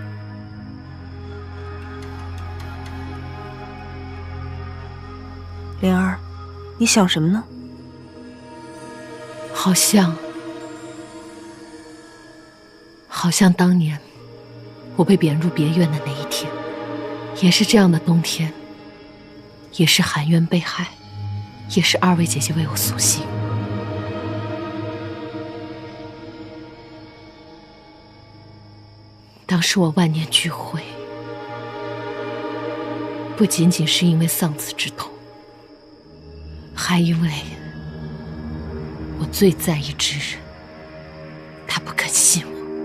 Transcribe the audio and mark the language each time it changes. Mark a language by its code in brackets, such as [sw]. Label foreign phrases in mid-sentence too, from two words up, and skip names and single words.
[zh] 蓮兒，你想什麼呢？好像當年我被貶入別院的那一天，也是這樣的冬天。也是含冤被害，也是二位姐姐為我蘇醒。當時我萬念俱灰，不僅僅是因為喪子之痛，還因為我最在意之人，他不肯信我。